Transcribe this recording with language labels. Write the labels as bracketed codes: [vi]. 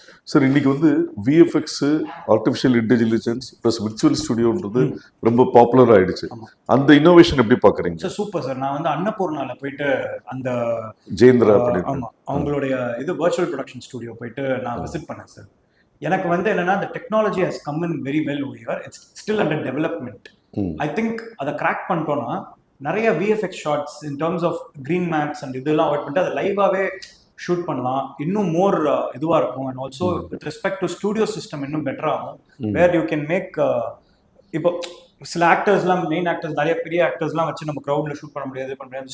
[ta] Sir இன்னைக்கு வந்து VFX, artificial intelligence plus virtual ஸ்டுடியோன்றது ரொம்ப பாப்புலர் ஆயிடுச்சு. அந்த இன்னோவேஷன் எப்படி பாக்குறீங்க? Sir super sir. நான் வந்து அன்னபூர்ணால போயிட்டு அந்த ஜெயந்திரா ஆமா அவங்களுடைய இது வர்ச்சுவல் ப்ரொடக்ஷன் ஸ்டுடியோ போயிட்டு நான் விசிட் பண்ணேன் சார். எனக்கு வந்து என்னன்னா [en] the technology has come in very well over here. It's still under development. I think [ta] அதை கிராக் பண்ணிட்டோம்னா நிறைய VFX shots [en] in terms of [ta] green mats and இதெல்லாம் அவாய்ட் பண்ணிட்டு அதை லைவாவே ஷூட் பண்ணலாம். இன்னும் மோர் இதுவா இருக்கும். [en] and also with respect to studio system [ta] இன்னும் பெட்டர் ஆகும். [en] where you can make [ta] இப்போ சில ஆக்டர்ஸ்லாம் மெயின் ஆக்டர்ஸ் நிறைய பெரிய ஆக்டர்ஸ்லாம் வச்சு நம்ம க்ரௌட்ல ஷூட் பண்ண முடியாது.